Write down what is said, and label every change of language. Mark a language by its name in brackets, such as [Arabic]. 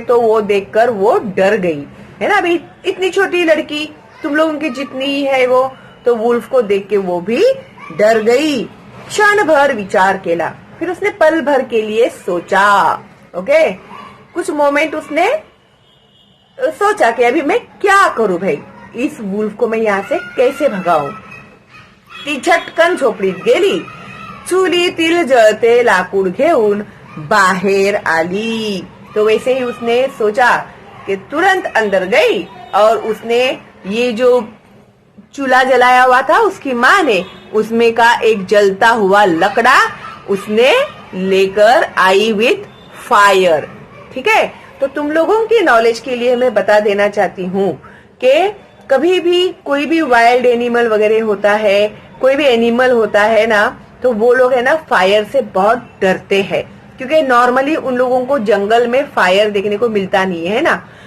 [Hindi] तो वो देखकर वो डर गई है ना. अभी इतनी छोटी लड़की तुम लोगों की जितनी ही है वो, तो वुल्फ को देख के वो भी डर गई. [Marathi] क्षण भर विचार केला. [Hindi] फिर उसने पल भर के लिए सोचा. ओके, कुछ मोमेंट उसने सोचा कि अभी मैं क्या करूं भाई, इस वुल्फ को मैं यहाँ से कैसे भगाऊं. [Marathi] ती झटकन झोपडीत गेली. चुलीतील जळते लाकूड घेऊन बाहेर आली. [Hindi] तो वैसे ही उसने सोचा कि तुरंत अंदर गई और उसने ये जो चूल्हा जलाया हुआ था उसकी माँ ने, उसमें का एक जलता हुआ लकड़ा उसने लेकर आई विथ फायर. ठीक है, तो तुम लोगों की नॉलेज के लिए मैं बता देना चाहती हूँ कि कभी भी कोई भी वाइल्ड एनिमल वगैरह होता है, कोई भी एनिमल होता है ना, तो वो लोग है ना फायर से बहुत डरते हैं, क्योंकि नॉर्मली उन लोगों को जंगल में फायर देखने को मिलता नहीं है ना.